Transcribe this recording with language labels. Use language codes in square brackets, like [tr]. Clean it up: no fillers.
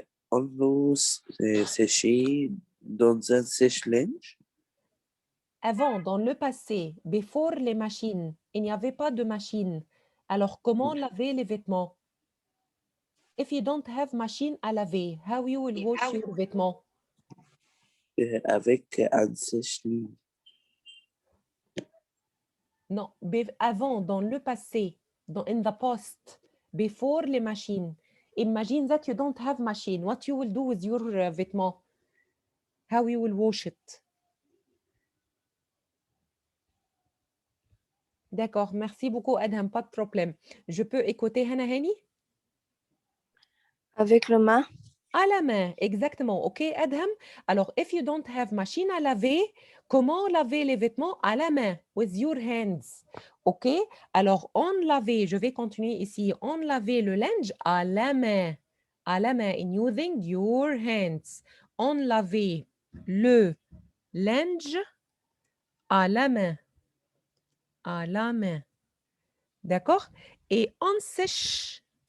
[fr] On l'eau séchée dans un sèche-linge. Avant, dans le passé, before les machines, il n'y avait pas de machine. Alors, comment laver les vêtements? [en] If you don't have [fr] machine à laver, [en] how you will wash your vêtements? [fr] Avec un sèche-linge. Non, avant, dans le passé, [en] in the past, before [fr] les machines. [en] Imagine that you don't have machine. What you will do with your vêtements? How you will wash it? [fr] D'accord, merci beaucoup Adham, pas de problème. Je peux écouter Hana Hani? Avec le main. À la main, exactement. OK, Adham? Alors, [en] if you don't have [fr] machine à laver, comment laver les vêtements? À la main, [en] with your hands. [fr] OK? Alors, on lavait, je vais continuer ici, on lavait le linge à la main. À la main, [en] in using your hands. [fr] On lavait le linge à la main. À la main. D'accord? Et on sèche.